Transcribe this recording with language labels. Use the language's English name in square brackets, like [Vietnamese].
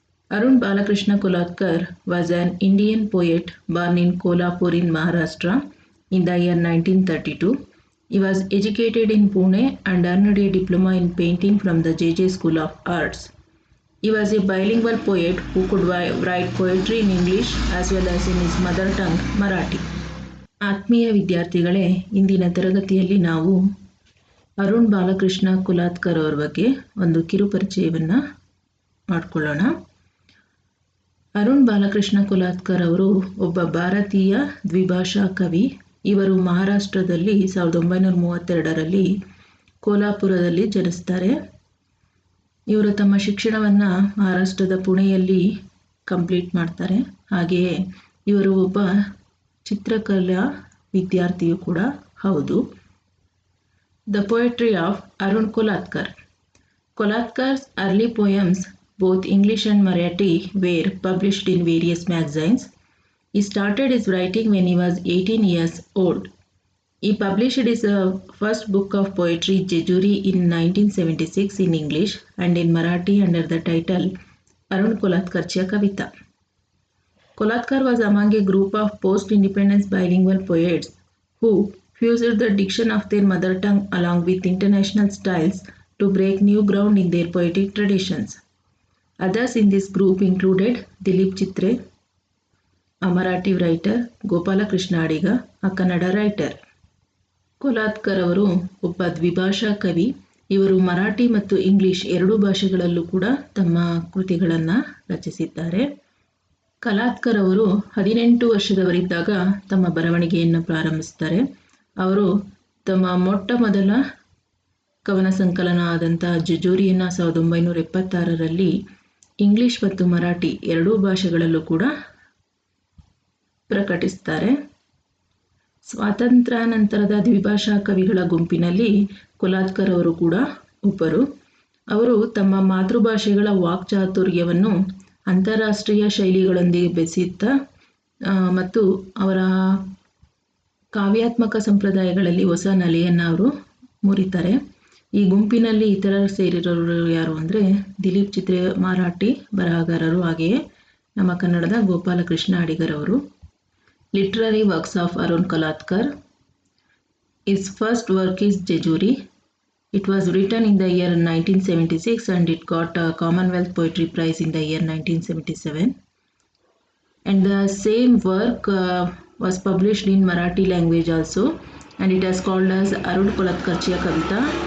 [English] Arun Balakrishna Kolatkar was an Indian poet born in Kolhapur in Maharashtra in the year 1932. He was educated in Pune and earned a diploma in painting from the JJ School of Arts. He was a bilingual poet who could write poetry in English as well as in his mother tongue Marathi. [Kannada] ಆತ್ಮೀಯ ವಿದ್ಯಾರ್ಥಿಗಳೇ, ಇಂದಿನ ತರಗತಿಯಲ್ಲಿ ನಾವು ಅರುಣ್ ಬಾಲಕೃಷ್ಣ ಕುಲಾತ್ಕರ್ ಅವರ ಬಗ್ಗೆ ಒಂದು ಕಿರು ಪರಿಚಯವನ್ನು ಮಾಡಿಕೊಳ್ಳೋಣ. ಅರುಣ್ ಬಾಲಕೃಷ್ಣ ಕುಲಾತ್ಕರ್ ಅವರು ಒಬ್ಬ ಭಾರತೀಯ ದ್ವಿಭಾಷಾ ಕವಿ. ಇವರು ಮಹಾರಾಷ್ಟ್ರದಲ್ಲಿ 1932ರಲ್ಲಿ ಕೋಲ್ಹಾಪುರದಲ್ಲಿ ಜನಿಸ್ತಾರೆ. ಇವರು ತಮ್ಮ ಶಿಕ್ಷಣವನ್ನು ಮಹಾರಾಷ್ಟ್ರದ ಪುಣೆಯಲ್ಲಿ ಕಂಪ್ಲೀಟ್ ಮಾಡ್ತಾರೆ. ಹಾಗೆಯೇ ಇವರು ಒಬ್ಬ ಚಿತ್ರಕಲಾ ವಿದ್ಯಾರ್ಥಿಯು ಕೂಡ ಹೌದು. [English] The poetry of Arun Kolatkar. Kolatkar's early poems, both English and Marathi, were published in various magazines. He started his writing when he was 18 years old. He published his first book of poetry, Jejuri, in 1976 in English and in Marathi under the title Arun Kolatkarcha Kavita. Kolatkar was among a group of post-independence bilingual poets who fused the diction of their mother tongue along with international styles to break new ground in their poetic traditions. Others in this group included Dilip Chitre, a Marathi writer, Gopala Krishna Adiga, a Kannada writer. [Kannada] ಕೊಲಾತ್ಕರ್ ಅವರು ಒಬ್ಬ ದ್ವಿಭಾಷಾ ಕವಿ. ಇವರು ಮರಾಠಿ ಮತ್ತು English ಎರಡೂ ಭಾಷೆಗಳಲ್ಲೂ ಕೂಡ ತಮ್ಮ ಕೃತಿಗಳನ್ನು ರಚಿಸಿದ್ದಾರೆ. ಕಲಾತ್ಕರ್ ಅವರು 18 ವರ್ಷದವರಿದ್ದಾಗ ತಮ್ಮ ಬರವಣಿಗೆಯನ್ನು ಪ್ರಾರಂಭಿಸ್ತಾರೆ. ಅವರು ತಮ್ಮ ಮೊಟ್ಟ ಮೊದಲ ಕವನ ಸಂಕಲನ ಆದಂಥ ಜಜೂರಿಯನ್ನು 1976ರಲ್ಲಿ ಇಂಗ್ಲಿಷ್ ಮತ್ತು ಮರಾಠಿ ಎರಡೂ ಭಾಷೆಗಳಲ್ಲೂ ಕೂಡ ಪ್ರಕಟಿಸ್ತಾರೆ. ಸ್ವಾತಂತ್ರ್ಯಾನಂತರದ ದ್ವಿಭಾಷಾ ಕವಿಗಳ ಗುಂಪಿನಲ್ಲಿ ಕೊಲಾತ್ಕರ್ ಅವರು ಕೂಡ ಒಬ್ಬರು. ಅವರು ತಮ್ಮ ಮಾತೃಭಾಷೆಗಳ ವಾಕ್ಚಾತುರ್ಯವನ್ನು ಅಂತಾರಾಷ್ಟ್ರೀಯ ಶೈಲಿಗಳೊಂದಿಗೆ ಬೆಸೆಯುತ್ತಾ ಮತ್ತು ಅವರ ಕಾವ್ಯಾತ್ಮಕ ಸಂಪ್ರದಾಯಗಳಲ್ಲಿ ಹೊಸ ನೆಲೆಯನ್ನು ಅವರು ಮುರಿತಾರೆ. ಈ ಗುಂಪಿನಲ್ಲಿ ಇತರರು ಸೇರಿರೋರು ಯಾರು ಅಂದರೆ ದಿಲೀಪ್ ಚಿತ್ರೆ ಮರಾಠಿ ಬರಹಗಾರರು, ಹಾಗೆಯೇ ನಮ್ಮ ಕನ್ನಡದ Gopalakrishna ಅಡಿಗರವರು. [English] Literary works of Arun Kolatkar. His first work is Jejuri. It was written in the year 1976 and it got a Commonwealth Poetry Prize in the year 1977. And the same work was published in Marathi language also, and it is called as Arun Kolatkarcha Kavita.